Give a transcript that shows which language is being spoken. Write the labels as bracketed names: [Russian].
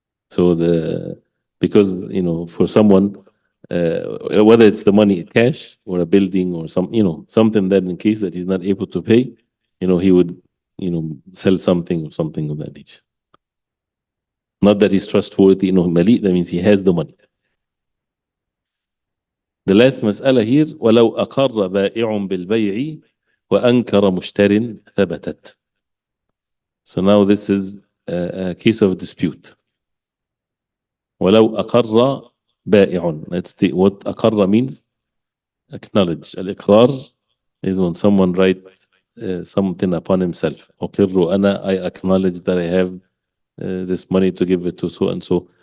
[English] So because, for someone, whether it's the money cash or a building or something that in case that he's not able to pay, he would, sell something or something of that nature. Not that he's trustworthy, mali, that means he has the money. The last مسألة here, [Arabic] ولو أقر بائع بالبيع وأنكر مشتر ثبتت. [English] So now this is a case of dispute. [Arabic] ولو أقر بائع. [English] Let's see what أقر means. Acknowledge. الإقرار is when someone write something upon himself. [Arabic] أقر أنا, [English] I acknowledge that I have this money to give it to so and so.